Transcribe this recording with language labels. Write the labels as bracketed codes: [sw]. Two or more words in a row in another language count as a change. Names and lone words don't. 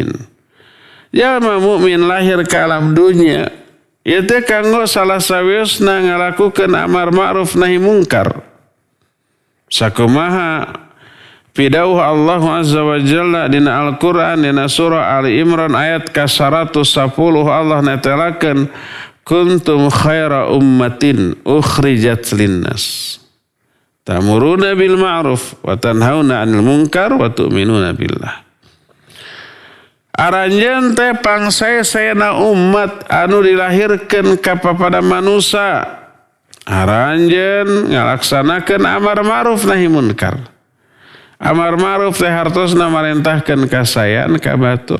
[su] Jalma mukmin lahir ke alam dunia ieu teh kanggo salah sawiosna ngalakukeun amar ma'ruf nahi munkar. Sakumaha pidauh Allah [ar] عز وجل [su] dina Al-Quran dina surah Ali Imran ayat ke-110 Allah netelakeun [ar] كنتم خير أمة أخرجت للناس تأمرون بالمعروف وتنهون عن المنكر وتؤمنون بالله. [su] Aranjeun teh pangsaesaena umat anu dilahirkeun ka papada manusia. Aranjeun ngalaksanakeun amar ma'ruf nahi munkar. Amar ma'ruf teh hartosna marentahkeun kasayan ka batur.